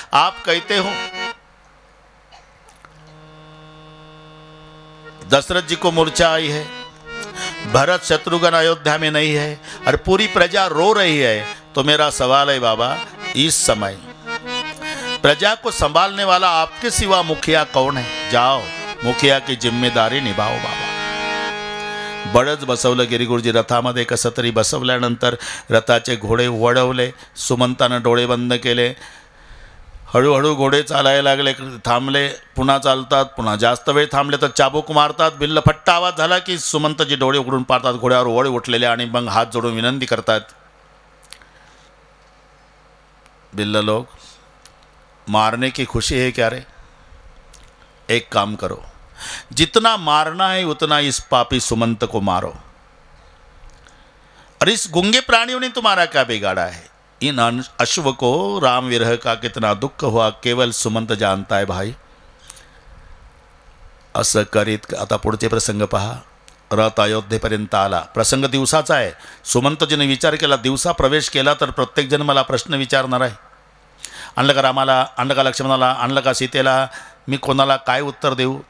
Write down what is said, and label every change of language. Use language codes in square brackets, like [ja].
[hi] आप कहते हो दशरथ जी को मूर्छा आई है, भरत शत्रुघ्न अयोध्या में नहीं है, और पूरी प्रजा रो रही है. तो मेरा सवाल है बाबा, इस समय प्रजा को संभालने वाला आपके सिवा मुखिया कौन है? जाओ मुखिया की जिम्मेदारी निभाओ बाबा. [mr] बळच बसवलं गिरीगुरुजी रथामध्ये. कसं तरी बसवल्यानंतर रथाचे घोडे वळवले, सुमंतानं डोळे बंद केले. हळूहळू घोडे चालायला लागले, थांबले, पुन्हा चालतात, पुन्हा जास्त वेळ थांबले तर चाबूक मारतात. बिल्ल फट्टा आवाज झाला की सुमंतजी डोळे उघडून पाहतात, घोड्यावर वळ उठलेले, आणि मग हात जोडून विनंती करतात, [hi] बिल्ल लोग मारने की खुशी है क्या रे? एक काम करो, जितना मारना है उतना इस पापी सुमंत को मारो, और इस गूंगे प्राणियों ने तुम्हारा क्या बिगाड़ा है? इन अश्व को राम विरह का कितना दुख हुआ केवल सुमंत जानता है भाई. [mr] असं करीत आता पुढचे प्रसंग पहा. रथ अयोध्येपर्यंत आला. प्रसंग दिवसाचा आहे. सुमंतजीने विचार केला, दिवसा प्रवेश केला तर प्रत्येकजण मला प्रश्न विचारणार आहे. आणलं का रामाला, आणलं का लक्ष्मणाला, आणलं का सीतेला, मी कोणाला काय उत्तर देऊ?